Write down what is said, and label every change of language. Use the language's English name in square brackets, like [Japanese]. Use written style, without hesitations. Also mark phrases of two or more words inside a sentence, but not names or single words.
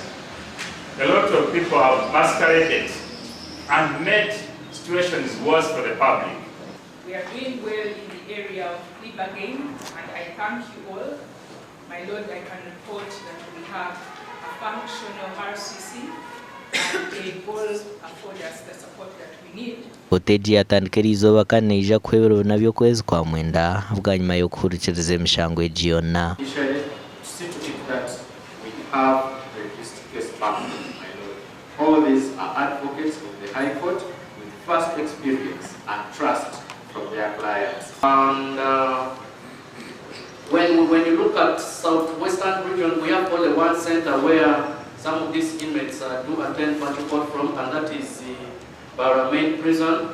[English] A lot of people have masqueraded and made situations worse for the public. We are doing well in the area of plea bargaining, and I thank you all. My Lord, I can report that we have a functional RCC and they all afford us the support that we need. [Nyankole] Oteji yatandikira izoba kandi ija kwebero nabyo kwezi kwa mwenda bwa nyuma yo kuhurikiriza emishango ejiona. [English] All these are advocates of the High Court with vast experience and trust from their clients. And when you look at southwestern region, we have only one center where some of these inmates do attend Pancho Court from, and that is the Mbarara main prison.